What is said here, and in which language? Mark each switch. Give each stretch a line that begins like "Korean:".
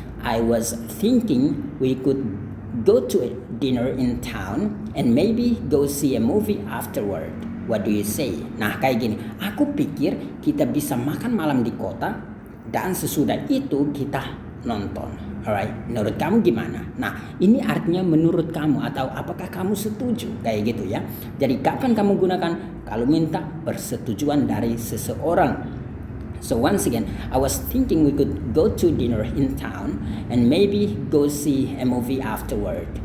English: I was thinking we could go to a dinner in town and maybe go see a movie afterward. What do you say?
Indonesian: Nah, kayak gini. Aku pikir kita bisa makan malam di kota dan sesudah itu kita nonton. Alright, menurut kamu gimana? Nah, ini artinya menurut kamu atau apakah kamu setuju? Kayak gitu ya. Jadi kapan kamu gunakan? Kalau minta persetujuan dari seseorang.
English: So once again, I was thinking we could go to dinner in town and maybe go see a movie afterward.